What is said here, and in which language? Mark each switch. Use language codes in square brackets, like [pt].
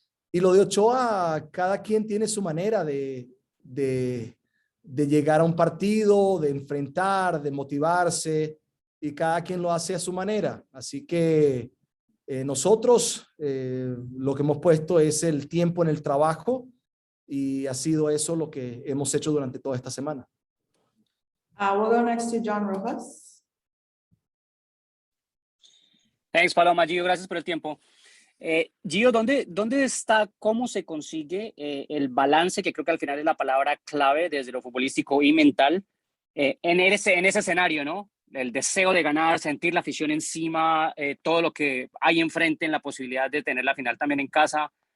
[es] Y lo de Ochoa, cada quien tiene su manera de llegar a un partido, de enfrentar, de motivarse, y cada quien lo hace a su manera. Así que nosotros lo que hemos puesto es el tiempo en el trabajo y ha sido eso lo que hemos hecho durante toda esta semana. [en] We'll go next to John Rojas. Thanks, Paloma. [es] Gio, gracias por el tiempo. Gio, ¿dónde está, cómo se consigue el balance, que creo que al final es la palabra clave desde lo futbolístico y mental, en ese escenario, ¿no? El deseo de ganar, sentir la afición encima, todo lo que hay enfrente en la posibilidad de tener la final también en casa.